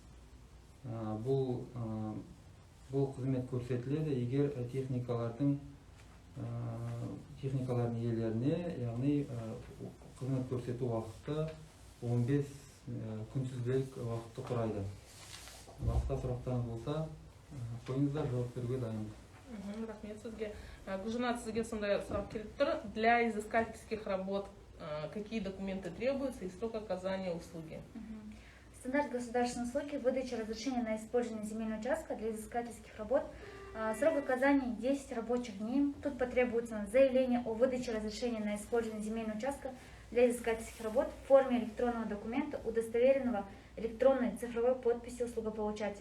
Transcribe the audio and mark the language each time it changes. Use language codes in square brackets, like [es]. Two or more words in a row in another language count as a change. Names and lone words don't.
[kk] Бұл қызмет көрсетіледі егер техникалардың иелеріне, яғни қызмет көрсету уақыты 15 күнтізбелік уақытты құрайды. Басқа сұрақтарыңыз болса, қойыңыздар, жауап беруге дайынбыз. Рахмет сізге. Гүлжанат, сізге сондай сұрақ келіп тұр. [ru] Для изыскательских работ какие документы требуются и срок оказания услуги? Стандарт государственной услуги, выдача разрешения на использование земельного участка для изыскательских работ Срок оказания 10 рабочих дней. Тут потребуется заявление о выдаче разрешения на использование земельного участка для изыскательских работ в форме электронного документа, удостоверенного электронной цифровой подписью услугополучателя.